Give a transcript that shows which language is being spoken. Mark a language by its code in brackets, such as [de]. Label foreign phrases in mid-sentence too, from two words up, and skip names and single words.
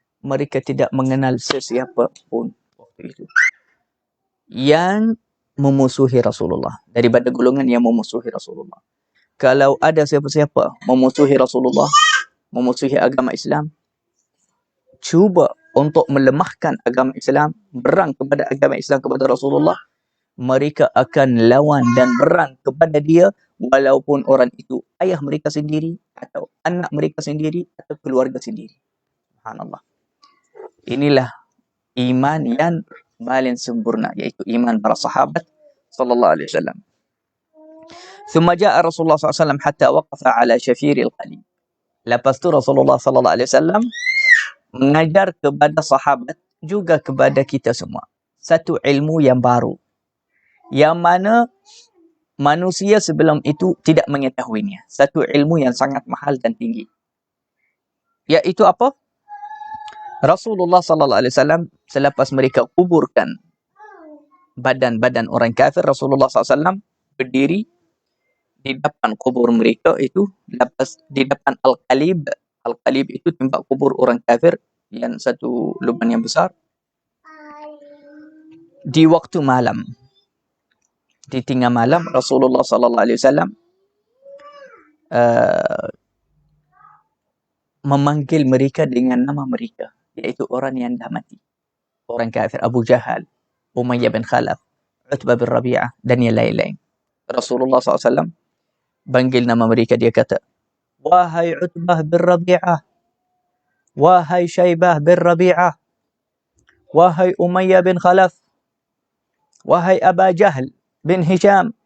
[ms] Mereka tidak mengenal sesiapa pun. waktu itu yang memusuhi Rasulullah, daripada golongan yang memusuhi Rasulullah. Kalau ada siapa-siapa memusuhi Rasulullah, memusuhi agama Islam, cuba untuk melemahkan agama Islam, berang kepada agama Islam, kepada Rasulullah, mereka akan lawan dan berang kepada dia, walaupun orang itu ayah mereka sendiri, atau anak mereka sendiri, atau keluarga sendiri. Subhanallah. Inilah iman yang paling sempurna, yaitu iman para sahabat [ar] صلى الله عليه وسلم. ثم جاء Rasulullah SAW حتى وقف على شفير القليب. [ms] Lepas tu Rasulullah [ar] صلى الله عليه وسلم [ms] mengajar kepada sahabat, juga kepada kita semua, satu ilmu yang baru, yang mana manusia sebelum itu tidak mengetahuinya. Satu ilmu yang sangat mahal dan tinggi. Iaitu apa? Rasulullah [ar] صلى الله عليه وسلم [ms] selepas mereka kuburkan badan-badan orang kafir, Rasulullah SAW berdiri di depan kubur mereka itu, di depan Al-Qalib. Al-Qalib itu tempat kubur orang kafir, yang satu lubang yang besar. Di waktu malam, di tengah malam, Rasulullah [ar] صلى الله عليه وسلم [ms] memanggil mereka dengan nama mereka, iaitu orang yang dah mati. Orang kafir, Abu Jahal, Umayyah bin Khalaf, Utbah bin Rabi'ah, dan yang lain-lain. Rasulullah SAW panggil nama mereka, dia kata, wahai Utbah bin Rabi'ah, wahai Syaibah bin Rabi'ah, wahai Umayyah bin Khalaf, wahai Aba Jahl bin Hisham,